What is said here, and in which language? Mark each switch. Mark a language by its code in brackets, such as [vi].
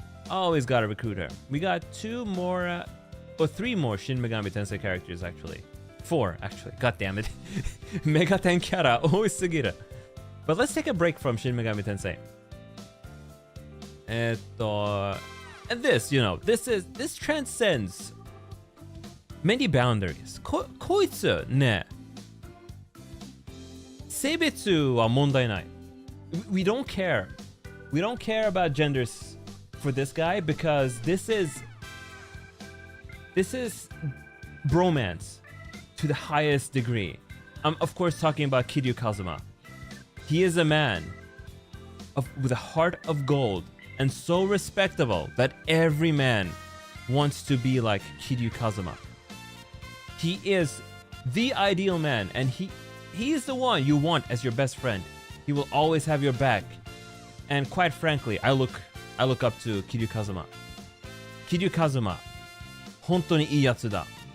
[en] Always gotta recruit her. We got two more, or three more Shin Megami Tensei characters actually. 4 actually. God damn it. [ja] メガテンキャラ多すぎる。 [en] But let's take a break from Shin Megami Tensei. And this, you know, this transcends many boundaries. [ja] こいつね、性別は問題ない。 [en] we don't care. We don't care about genders for this guy because this is bromance to the highest degree. I'm of course talking about Kiryu Kazuma. He is a man with a heart of gold and so respectable that every man wants to be like Kiryu Kazuma. He is the ideal man, and he is the one you want as your best friend. He will always have your back. And quite frankly, I look up to Kiryu Kazuma. [ja] Kiryu Kazuma, 本当にいいやつだ。